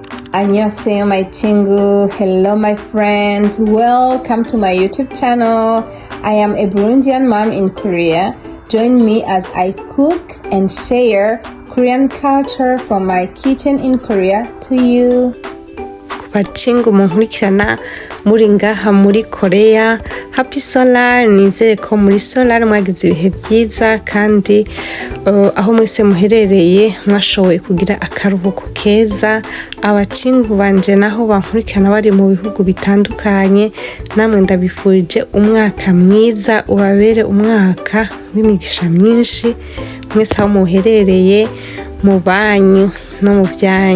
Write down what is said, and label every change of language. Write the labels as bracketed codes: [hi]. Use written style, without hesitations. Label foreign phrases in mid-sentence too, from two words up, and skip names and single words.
[en] 안녕하세요, my 친구. Hello, my friends. Welcome to my YouTube channel. I am a Burundian mom in Korea. Join me as I cook and share Korean culture from my kitchen in Korea to you. [rw] Kubacingu munkurikirana muri ngaha muri Korea. [en] Happy Solar, [rw] nizere ko muri Solar mwagize ibihe byiza kandi aho mwese muherereye mwashoboye kugira akaruhuko keza. Abacingu banje naho bankurikirana bari mu bihugu bitandukanye, namwe ndabifurije umwaka mwiza, ubabere umwaka w'imigisha myinshi mwese aho muherereye mu banyu no mu byanyu.